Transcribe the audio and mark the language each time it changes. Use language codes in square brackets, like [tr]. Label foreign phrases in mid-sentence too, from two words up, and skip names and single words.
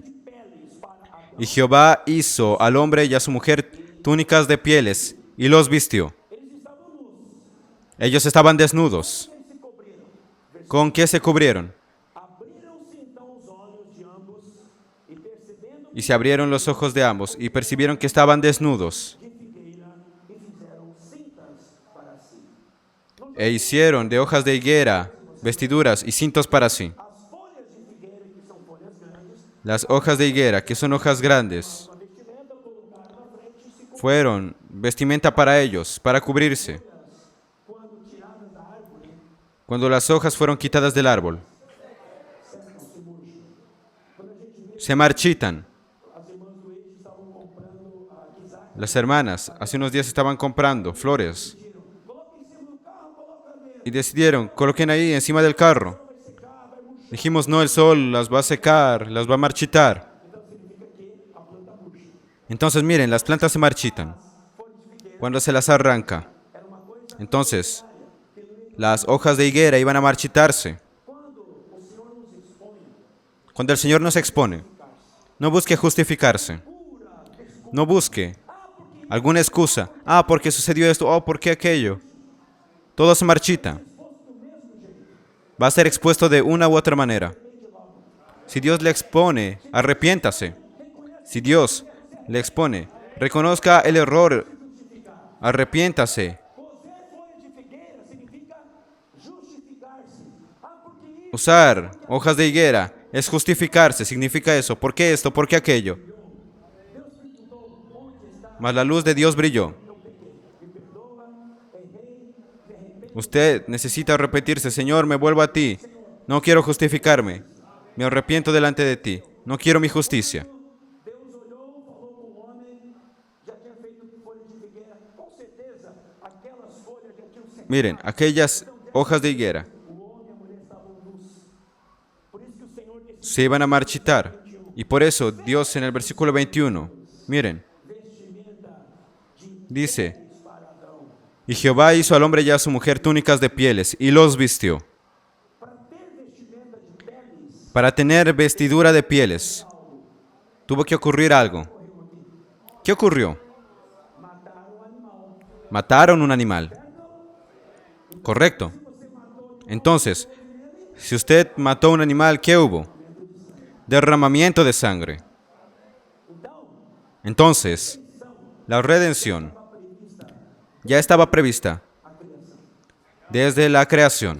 [pt] peles para Adão. [es] y Jehová hizo al hombre y a su mujer túnicas de pieles y los vistió. [pt] Eles estavam nus. [es] Ellos estaban desnudos. [pt] Eles se cobriram. [es] ¿Con qué se cubrieron? [pt] Abriram-se então os olhos de ambos e percebendo [es] Y se abrieron los ojos de ambos y percibieron que estaban desnudos. [pt] de figueira e fizeram cintas para si. [es] E hicieron de hojas de higuera vestiduras y cintos para sí. [pt] As folhas de figueira, que são folhas grandes, [es] Las hojas de higuera, que son hojas grandes, [pt] a vestimenta colocaram na frente e se cobriram. [es] fueron vestimenta para ellos, para cubrirse. [pt] Quando tiradas da árvore, [es] Cuando las hojas fueron quitadas del árbol, [pt] se murcham. Quando a gente vê, [es] se marchitan. [pt] as irmãs do eixo estavam comprando a guisaca, [es] Las hermanas hace unos días estaban comprando flores [pt] coloca em cima do carro, coloca mesmo. [es] y decidieron, coloquen ahí encima del carro. [pt] Vai secar, vai murchar. [es] Dijimos, no, el sol las va a secar, las va a marchitar. [pt] Então significa que a planta murcha. [es] Entonces miren, las plantas se marchitan cuando se las arranca. Entonces, las hojas de higuera iban a marchitarse. Cuando el Señor nos expone, no busque justificarse. No busque alguna excusa. Ah, porque sucedió esto. Oh, ¿por qué aquello? Todo se marchita. Va a ser expuesto de una u otra manera. Si Dios le expone, arrepiéntase. Si Dios le expone, reconozca el error, arrepiéntase. [pt] Coser folha de figueira significa justificar-se. Ah, porque isso, [es] Usar hojas de higuera es justificarse, significa eso. ¿Por qué esto? ¿Por qué aquello? Mas la luz de Dios brilló. Usted necesita repetirse, Señor, me vuelvo a ti. No quiero justificarme. Me arrepiento delante de ti. No quiero mi justicia. [pt] Deus olhou, falou com o homem, já tinha feito folha de figueira. Com certeza, aquelas folhas já tinham secado. [es] Miren, aquellas hojas de higuera [pt] O homem e a mulher estavam nus. Por isso que o Senhor decidiu [es] se iban a marchitar. Y por eso Dios en el versículo 21, miren, [pt] vestimenta de [es] dice, [pt] peles para Adão. [es] y Jehová hizo al hombre y a su mujer túnicas de pieles y los vistió. [pt] Para ter vestimenta de peles, [es] Para tener vestidura de pieles, tuvo que ocurrir algo. ¿Qué ocurrió? [pt] mataram o animal. [es] Mataron un animal. Correcto. Entonces, si usted mató un animal, ¿qué hubo? Derramamiento de sangre. Entonces, la redención ya estaba prevista desde la creación.